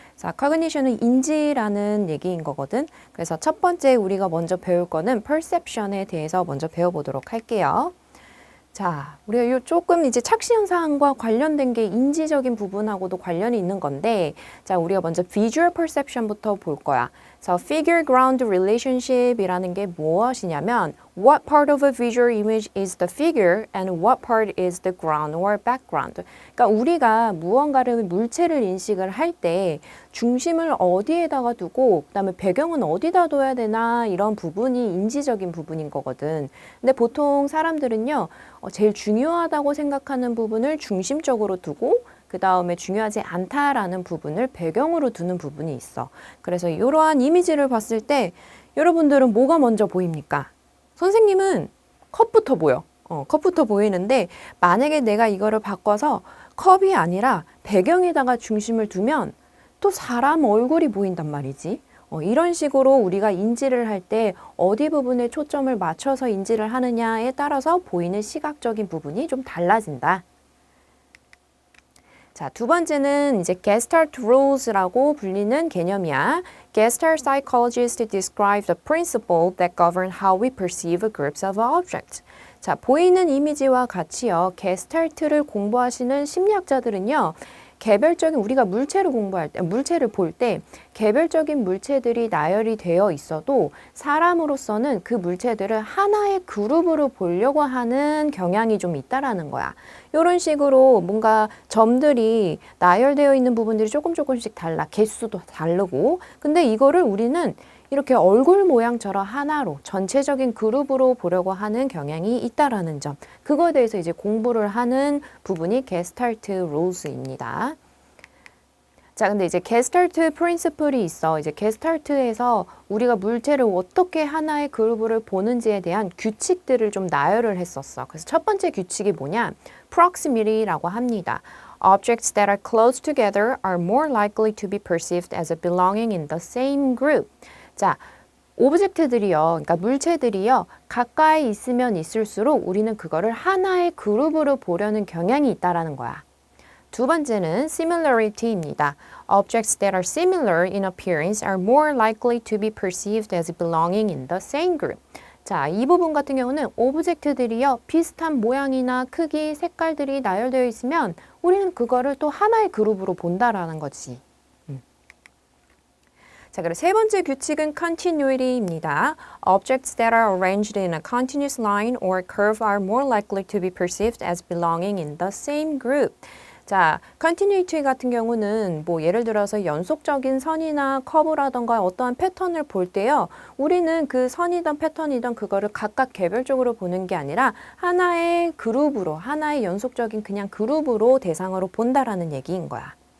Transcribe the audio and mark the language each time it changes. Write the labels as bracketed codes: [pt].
[ko] 자, cognition은 인지라는 얘기인 거거든. 그래서 첫 번째 우리가 먼저 배울 거는 perception에 대해서 먼저 배워보도록 할게요. 자, 우리가 요 조금 이제 착시 현상과 관련된 게 인지적인 부분하고도 관련이 있는 건데, 자, 우리가 먼저 visual perception부터 볼 거야. 그래서 figure ground relationship이라는 게 무엇이냐면 [en] what part of a visual image is the figure and what part is the ground or background. [ko] 그러니까 우리가 무언가를 물체를 인식을 할 때 중심을 어디에다가 두고 그다음에 배경은 어디다 둬야 되나 이런 부분이 인지적인 부분인 거거든. 근데 보통 사람들은요. 제일 중요하다고 생각하는 부분을 중심적으로 두고 그 다음에 중요하지 않다라는 부분을 배경으로 두는 부분이 있어. 그래서 이러한 이미지를 봤을 때 여러분들은 뭐가 먼저 보입니까? 선생님은 컵부터 보여. 컵부터 보이는데 만약에 내가 이거를 바꿔서 컵이 아니라 배경에다가 중심을 두면 또 사람 얼굴이 보인단 말이지. 이런 식으로 우리가 인지를 할 때 어디 부분에 초점을 맞춰서 인지를 하느냐에 따라서 보이는 시각적인 부분이 좀 달라진다. 자, 두 번째는 이제 Gestalt rules라고 불리는 개념이야. [en] Gestalt psychologists describe the principle that govern how we perceive groups of objects. [ko] 자, 보이는 이미지와 같이요. 게스탈트를 공부하시는 심리학자들은요. 개별적인 우리가 물체를 볼 때 개별적인 물체들이 나열이 되어 있어도 사람으로서는 그 물체들을 하나의 그룹으로 보려고 하는 경향이 좀 있다라는 거야. 이런 식으로 뭔가 점들이 나열되어 있는 부분들이 조금씩 달라. 개수도 다르고. 근데 이거를 우리는 이렇게 얼굴 모양처럼 하나로 전체적인 그룹으로 보려고 하는 경향이 있다라는 점. 그거에 대해서 이제 공부를 하는 부분이 게스탈트 룰스입니다. 자, 근데 이제 게스탈트 프린시플이 있어. 이제 게스탈트에서 우리가 물체를 어떻게 하나의 그룹을 보는지에 대한 규칙들을 좀 나열을 했었어. 그래서 첫 번째 규칙이 뭐냐? proximity라고 합니다. [en] Objects that are close together are more likely to be perceived as belonging in the same group. [ko] 자, 오브젝트들이요, 그러니까 물체들이요, 가까이 있으면 있을수록 우리는 그거를 하나의 그룹으로 보려는 경향이 있다라는 거야. 두 번째는 similarity입니다. [en] Objects that are similar in appearance are more likely to be perceived as belonging in the same group. [ko] 자, 이 부분 같은 경우는 오브젝트들이요, 비슷한 모양이나 크기, 색깔들이 나열되어 있으면 우리는 그거를 또 하나의 그룹으로 본다라는 거지. 자, 그리고 세 번째 규칙은 continuity입니다. [en] Objects that are arranged in a continuous line or curve are more likely to be perceived as belonging in the same group. [ko] 자, continuity 같은 경우는 뭐 예를 들어서 연속적인 선이나 커브라던가 어떠한 패턴을 볼 때요. 우리는 그 선이든 패턴이든 그거를 각각 개별적으로 보는 게 아니라 하나의 그룹으로, 하나의 연속적인 그냥 그룹으로 대상으로 본다라는 얘기인 거야.